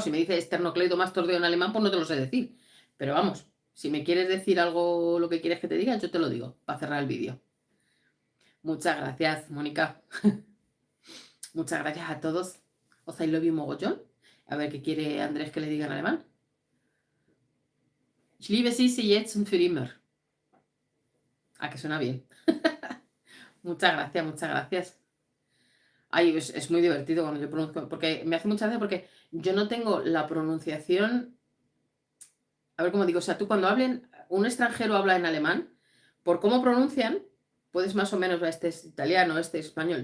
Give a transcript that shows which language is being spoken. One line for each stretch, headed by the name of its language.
Spanish: Si me dices esternocleidomastoideo en alemán, pues no te lo sé decir. Pero vamos, si me quieres decir algo, lo que quieres que te diga, yo te lo digo, para cerrar el vídeo. Muchas gracias, Mónica. Muchas gracias a todos. Os
English: I love you
Spanish: mogollón. A ver qué quiere Andrés que le diga en alemán.
German: Ich liebe Sie jetzt und für immer.
Spanish: Ah, que suena bien. Muchas gracias, muchas gracias. Ay, es muy divertido cuando yo pronuncio, porque me hace mucha gracia porque yo no tengo la pronunciación. A ver cómo digo, o sea, tú cuando un extranjero habla en alemán, por cómo pronuncian, puedes más o menos, este es italiano, este es español.